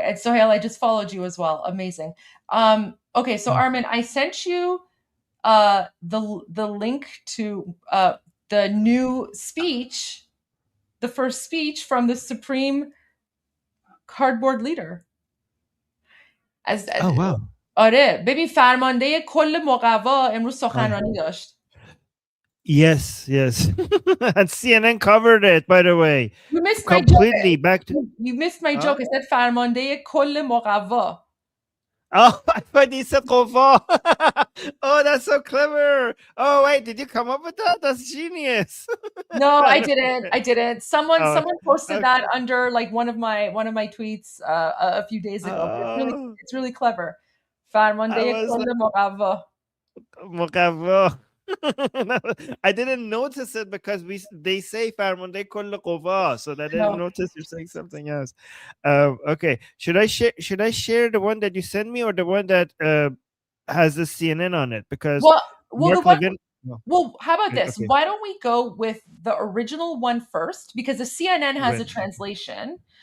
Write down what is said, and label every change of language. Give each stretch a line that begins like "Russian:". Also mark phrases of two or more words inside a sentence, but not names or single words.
English: And Sohail, I just followed you as well. Amazing. Okay, so Armin, I sent you the link to the new speech, the first speech from the Supreme Cardboard Leader. Oh, wow.
Persian: آره ببین فرمانده کل مقوا امروز سخنرانی داشت.
English: Yes. And CNN covered it, by the way. You missed completely my joke. You missed my joke. It said
Persian: فرمانده کل مقوا.
English: Oh, I thought he said Qova. Oh, that's so clever. Oh, wait, did you come up with that? That's genius. No, I didn't. Someone posted that under like one of my tweets a few days ago. It's really clever.
Persian: فرمانده کل مقوا. مقوا.
English: I didn't notice it because they say
Persian: فرمانده کل قوا,
English: so I didn't notice you're saying something else. Okay, should I share the one that you sent me or the one that has the CNN on it? Because well, how about this? Okay. Why don't we go with the original one first? Because the CNN has a translation.